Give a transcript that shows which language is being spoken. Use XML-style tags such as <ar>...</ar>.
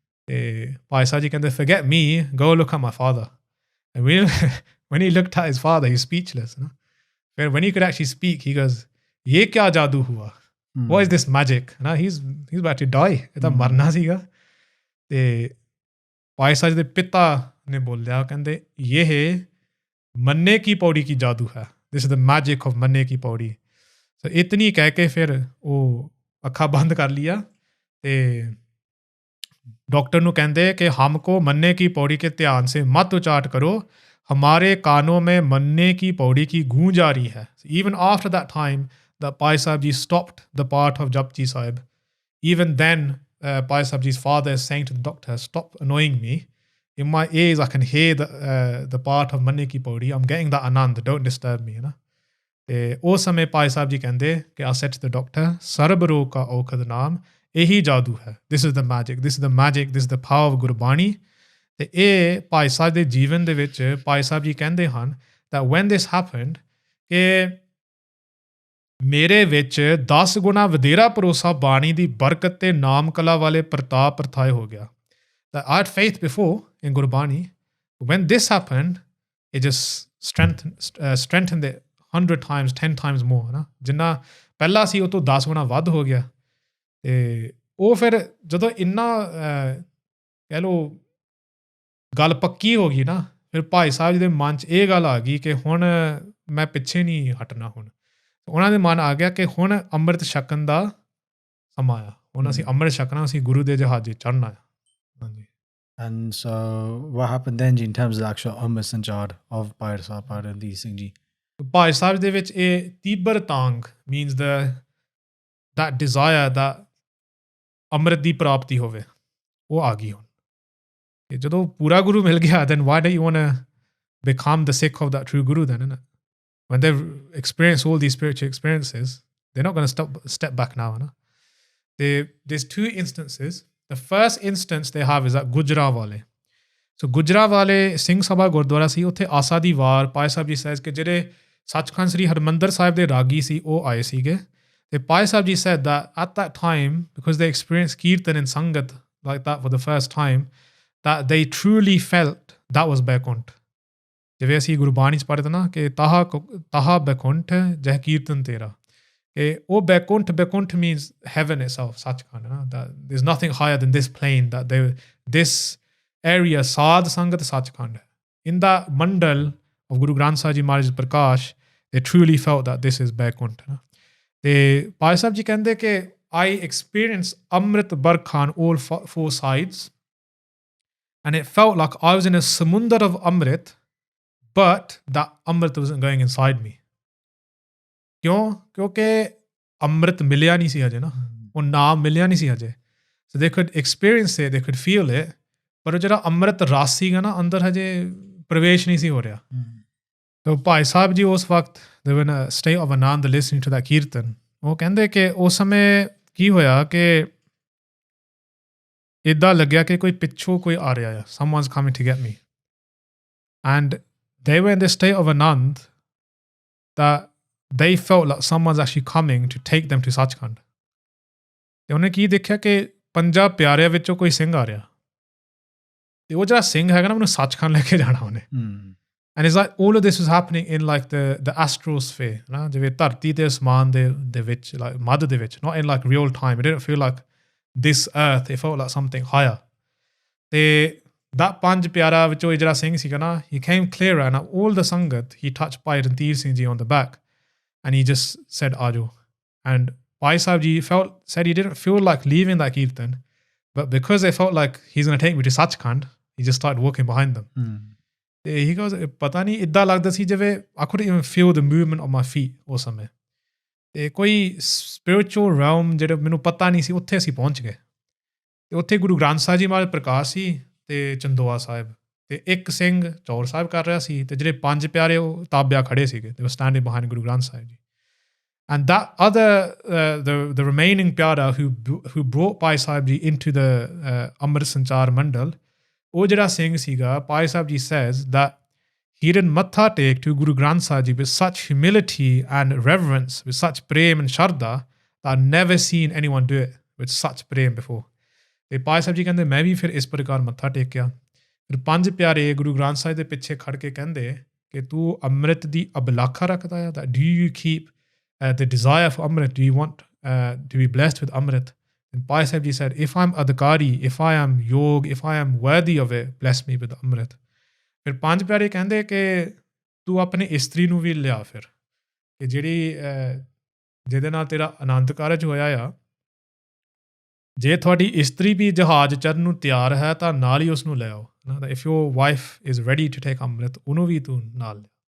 <pa>ਤੇ ਭਾਈ ਸਾਹਿਬ ਜੀ ਕਹਿੰਦੇ</pa> <en>forget me go look at my father and when he looked at his father he's speechless when he could actually speak he goes</en> <hi>ye kya jadoo hua</hi> <en>what is this magic he's he's about to die,</en> <pa>ਇਹ ਤਾਂ ਮਰਨਾ ਸੀਗਾ। ਤੇ ਭਾਈ ਸਾਹਿਬ ਦੇ ਪਿਤਾ ਨੇ ਬੋਲਿਆ, ਕਹਿੰਦੇ ਇਹ ਮੰਨੇ ਕੀ ਪੌੜੀ ਕੀ ਜਾਦੂ ਹੈ,</pa> <en>This is the magic of money ਕੀ ਪੌੜੀ।</en> <pa>ਸੋ ਇਤਨੀ ਕਹਿ ਕੇ ਫਿਰ ਉਹ ਅੱਖਾਂ ਬੰਦ ਕਰ ਲਿਆ ਤੇ डॉक्टर ਨੂੰ ਕਹਿੰਦੇ</pa> <hi>कि हमको मन्ने की पौड़ी के ध्यान से मत उच्चाट करो, हमारे कानों में मन्ने की पौड़ी की गूंज आ रही है।</hi> <en>Even after that time that Bhai Sahib Ji stopped the part of Jap Ji Sahib, even then Bhai Sahib Ji's father is saying to the doctor, stop annoying me, in my ears I can hear the part of Manne ki Paudi, I'm getting that anand, don't disturb me,</en> <pa>ਤੇ ਉਸ ਸਮੇਂ ਭਾਈ ਸਾਹਿਬ ਜੀ ਕਹਿੰਦੇ ਕਿ</pa> <en>I said to the doctor,</en> <pa>sarbloh ਕਾ ਔਖਦ ਨਾਮ, ਇਹੀ ਜਾਦੂ ਹੈ,</pa> <en>this is the magic, this is the magic, this is the power of Gurbani.</en> <pa>ਤੇ ਇਹ ਭਾਈ ਸਾਹਿਬ ਦੇ ਜੀਵਨ ਦੇ ਵਿੱਚ ਭਾਈ ਸਾਹਿਬ ਜੀ ਕਹਿੰਦੇ ਹਨ</pa> <en>that when this happened</en> <pa>ਕਿ ਮੇਰੇ ਵਿੱਚ 10 ਗੁਣਾ ਵਧੇਰਾ ਭਰੋਸਾ ਬਾਣੀ ਦੀ ਬਰਕਤ ਤੇ ਨਾਮ ਕਲਾ ਵਾਲੇ ਪ੍ਰਤਾਪ ਪ੍ਰਥਾਏ ਹੋ ਗਿਆ।</pa> <en>that I had faith before in Gurbani, when this happened it just strengthened it 100 times 10 times more,</en> <pa>ਜਿੰਨਾ ਪਹਿਲਾਂ ਸੀ ਉਹ ਤੋਂ 10 ਗੁਣਾ ਵੱਧ ਹੋ ਗਿਆ। ਤੇ ਉਹ ਫਿਰ ਜਦੋਂ ਇੰਨਾ ਕਹਿ ਲਓ ਗੱਲ ਪੱਕੀ ਹੋ ਗਈ ਨਾ, ਫਿਰ ਭਾਈ ਸਾਹਿਬ ਜੀ ਦੇ ਮਨ 'ਚ ਇਹ ਗੱਲ ਆ ਗਈ ਕਿ ਹੁਣ ਮੈਂ ਪਿੱਛੇ ਨਹੀਂ ਹਟਣਾ। ਹੁਣ ਉਹਨਾਂ ਦੇ ਮਨ ਆ ਗਿਆ ਕਿ ਹੁਣ ਅੰਮ੍ਰਿਤ ਛਕਣ ਦਾ ਸਮਾਂ ਆ, ਹੁਣ ਅਸੀਂ ਅੰਮ੍ਰਿਤ ਛਕਣਾ, ਅਸੀਂ ਗੁਰੂ ਦੇ ਜਹਾਜ਼ੇ ਚੜ੍ਹਨਾ ਆ। ਹਾਂਜੀ।</pa> <en>And so what happened then in terms of the actual Amrit Sanchaar of Bhai Sahib Bhai Randhir Singh Ji?</en> <pa>Bhai Sahib ਦੇ ਵਿੱਚ ਇਹ ਤੀਬਰ ਤਾਂਗ</pa> <en>means that desire that</en> <pa>ਅੰਮ੍ਰਿਤ ਦੀ ਪ੍ਰਾਪਤੀ ਹੋਵੇ, ਉਹ ਆ ਗਈ ਹੁਣ। ਤੇ ਜਦੋਂ ਪੂਰਾ ਗੁਰੂ ਮਿਲ ਗਿਆ,</pa> <en>then why don't you want to become the Sikh of that true Guru then, isn't it? When they've experienced all these spiritual experiences, they're not going to step back now, there's two instances. The first instance they have is at Gujranwale.</en> <pa>So Gujranwale Singh Sabha Gurdwara ਸੀ, ਉੱਥੇ ਆਸਾ ਦੀ ਵਾਰ Bhai Sahib ji says ਕਿ ਜਿਹੜੇ ਸੱਚਖੰਡ ਸ੍ਰੀ ਹਰਿਮੰਦਰ ਸਾਹਿਬ ਦੇ ਰਾਗੀ ਸੀ ਉਹ ਆਏ ਸੀਗੇ। ਤੇ Bhai Sahib ji</pa> <en>said that at that time, because they experienced kirtan in sangat like that for the first time, that they truly felt that was Baikunth.</en> <pa>ਜਿਵੇਂ ਅਸੀਂ ਗੁਰਬਾਣੀ 'ਚ ਪੜ੍ਹਦੇ ਨਾ ਕਿ ਤਾਹਾ ਬੈਕੁੰਠ ਜਹ ਕੀਰਤਨ ਤੇਰਾ, ਕਿ ਉਹ ਬੈਕੁੰਠ</pa> <en>means heaven itself, Sachkhand, that there's nothing higher than this plane, that this area Sadh Sangat Sachkhand, in that mandal of Guru Granth Sahib Ji Maharaj Prakash, they truly felt that this is Baikunth.</en> <pa>ਤੇ ਭਾਈ ਸਾਹਿਬ ਜੀ ਕਹਿੰਦੇ ਕਿ</pa> <en>I experienced Amrit Barkha on all four sides, and it felt like I was in a samundar of Amrit, but that Amrit wasn't going inside me.</en> <pa>ਕਿਉਂ? ਕਿਉਂਕਿ ਅੰਮ੍ਰਿਤ ਮਿਲਿਆ ਨਹੀਂ ਸੀ ਹਜੇ ਨਾ, ਉਹ ਨਾਮ ਮਿਲਿਆ ਨਹੀਂ ਸੀ ਹਜੇ।</pa> <en>So they could experience it, they could feel it,</en> <pa>ਪਰ ਉਹ ਜਿਹੜਾ ਅੰਮ੍ਰਿਤ ਰਸ ਸੀਗਾ ਨਾ ਅੰਦਰ ਹਜੇ ਪ੍ਰਵੇਸ਼ ਨਹੀਂ ਸੀ ਹੋ ਰਿਹਾ। ਤਾਂ ਭਾਈ ਸਾਹਿਬ ਜੀ ਉਸ ਵਕਤ</pa> <en>they were in a state of anand listening to that kirtan.</en> <pa>ਉਹ ਕਹਿੰਦੇ ਕਿ ਉਸ ਸਮੇਂ ਕੀ ਹੋਇਆ ਕਿ ਇੱਦਾਂ ਲੱਗਿਆ ਕਿ ਕੋਈ ਪਿੱਛੋਂ ਕੋਈ ਆ ਰਿਹਾ ਆ,</pa> <en>someone's coming to get me, and they were in this state of anand that they felt like someone's actually coming to take them to</en> <pa>Sachkhand. ਤੇ ਉਹਨੇ ਕੀ ਦੇਖਿਆ ਕਿ 5 ਪਿਆਰਿਆਂ ਵਿੱਚੋਂ ਕੋਈ ਸਿੰਘ ਆ ਰਿਹਾ, ਤੇ ਉਹ ਜਿਹੜਾ ਸਿੰਘ ਹੈਗਾ ਨਾ, ਮੈਨੂੰ ਸੱਚਖੰਡ ਲੈ ਕੇ ਜਾਣਾ ਉਹਨੇ।</pa> <en>And it's like all of this was happening in like the astral sphere,</en> <pa>ਜਿਵੇਂ ਧਰਤੀ ਤੇ ਅਸਮਾਨ ਦੇ ਵਿੱਚ,</pa> <en>like</en> <pa>ਮੱਧ ਦੇ ਵਿੱਚ,</pa> <en>not in like real time. It didn't feel like this earth, it felt like something higher. ਤੇ that</en> <pa>5 ਪਿਆਰਾ ਵਿੱਚੋਂ ਜਿਹੜਾ ਸਿੰਘ ਸੀਗਾ ਨਾ,</pa> <en>he came clearer, and all the sangat he touched Bhai Randhir Singh Ji on the back, and he just said Ajo. And Bhai Sahib Ji said he didn't feel like leaving that kirtan, but because they felt like he's going to take me to Sachkhand, he just started walking behind them. He goes,</en> <pa>ਪਤਾ ਨਹੀਂ ਇੱਦਾਂ ਲੱਗਦਾ ਸੀ ਜਿਵੇਂ</pa> <en>I couldn't even feel the movement of my feet</en> <pa>ਉਸ ਸਮੇਂ। ਤੇ ਕੋਈ spiritual realm ਜਿਹੜਾ ਮੈਨੂੰ ਪਤਾ ਨਹੀਂ ਸੀ, ਉੱਥੇ ਅਸੀਂ ਪਹੁੰਚ ਗਏ। ਤੇ ਉੱਥੇ ਗੁਰੂ ਗ੍ਰੰਥ ਸਾਹਿਬ ਜੀ ਮਹਾਰਾਜ ਪ੍ਰਕਾਸ਼ ਸੀ ਤੇ ਚੰਦੋਆ ਸਾਹਿਬ, ਤੇ ਇੱਕ ਸਿੰਘ ਚੌਰ ਸਾਹਿਬ ਕਰ ਰਿਹਾ ਸੀ, ਤੇ ਜਿਹੜੇ 5 ਪਿਆਰੇ ਉਹ ਤਾਬਿਆ ਖੜੇ ਸੀਗੇ,</pa> <en>they were standing behind Guru Granth Sahib Ji. And that other, the remaining pyara who brought Bhai Sahib Ji into the Amrit Sanchaar Mandal,</en> <pa>ਉਹ ਜਿਹੜਾ ਸਿੰਘ ਸੀਗਾ,</pa> <en>Bhai Sahib Ji says that he did matha take to Guru Granth Sahib Ji with such humility and reverence, with such prem and sharda, that I've never seen anyone do it with such prem before.</en> <pa>ਤੇ Bhai Sahib Ji ਕਹਿੰਦੇ ਮੈਂ ਵੀ ਫਿਰ ਇਸ ਪ੍ਰਕਾਰ ਮੱਥਾ ਟੇਕਿਆ। ਫਿਰ 5 ਪਿਆਰੇ ਗੁਰੂ ਗ੍ਰੰਥ ਸਾਹਿਬ ਦੇ ਪਿੱਛੇ ਖੜ ਕੇ ਕਹਿੰਦੇ ਕਿ ਤੂੰ ਅੰਮ੍ਰਿਤ ਦੀ ਅਬਲਾਖਾ ਰੱਖਦਾ ਆ,</pa> <en>that do you keep the desire for Amrit, do you want to be blessed with Amrit? And Bhai Sahib Ji said, if I'm adhikari, if I am yog, if I am worthy of it, bless me with Amrit.</en> <pa>ਫਿਰ ਪੰਜ ਪਿਆਰੇ ਕਹਿੰਦੇ ਕਿ ਤੂੰ ਆਪਣੇ ਇਸਤਰੀ ਨੂੰ ਵੀ ਲਿਆ ਫਿਰ ਕਿ ਜਿਹੜੀ ਜਿਹਦੇ ਨਾਲ ਤੇਰਾ ਆਨੰਦ ਕਾਰਜ ਹੋਇਆ ਆ, ਜੇ ਤੁਹਾਡੀ ਇਸਤਰੀ ਵੀ ਜਹਾਜ਼ ਚੜ੍ਹਨ ਨੂੰ ਤਿਆਰ ਹੈ ਤਾਂ ਨਾਲ ਹੀ ਉਸ ਨੂੰ ਲੈ ਆਓ ਨਾ।</pa> <en>if your wife is ready to take amrit,</en> <pa>ਉਹਨੂੰ ਵੀ ਤੂੰ ਨਾਲ ਲਿਆ।</pa>